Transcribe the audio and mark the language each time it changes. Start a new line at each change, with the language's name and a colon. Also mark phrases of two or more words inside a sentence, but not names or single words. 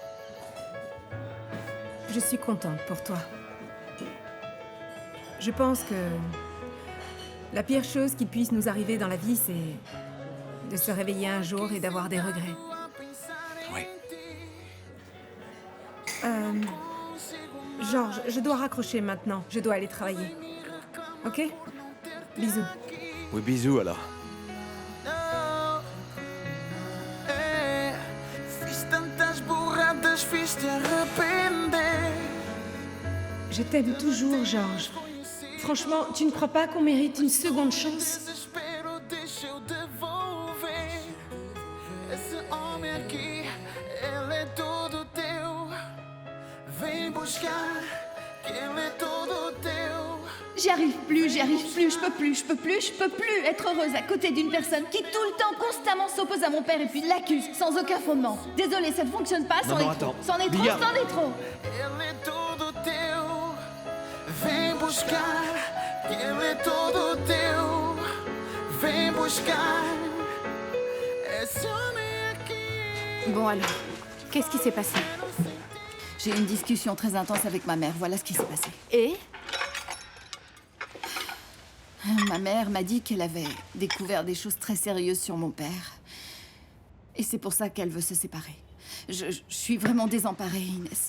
French: Je suis contente pour toi. Je pense que la pire chose qui puisse nous arriver dans la vie, c'est de se réveiller un jour et d'avoir des regrets. Oui. Georges, je dois raccrocher maintenant. Je dois aller travailler. Ok? Bisous. Oui, bisous alors.
Portuguese: Fiz tantas burradas, fiz-te arrepender.
French: Je t'aime toujours, Georges. Franchement, tu ne crois pas qu'on mérite une seconde chance?
Portuguese: Desespero, deixa eu devolver. Esse homem aqui, ele é todo teu. Vem buscar, que ele é todo teu.
French: J'y arrive plus, je peux plus être heureuse à côté d'une personne qui tout le temps, constamment s'oppose à mon père et puis l'accuse sans aucun fondement. Désolée, ça ne fonctionne pas, c'en Non, est trop. attends. C'en est trop, Bia. c'en est trop.
Portuguese: Ele é todo teu. Vem buscar, que ele é todo teu. Vem buscar. Esse homem aqui.
French: Bon alors, qu'est-ce qui s'est passé? J'ai eu une discussion très intense avec ma mère, voilà ce qui s'est passé. Et ma mère m'a dit qu'elle avait découvert des choses très sérieuses sur mon père. Et c'est pour ça qu'elle veut se séparer. Je suis vraiment désemparée, Inès.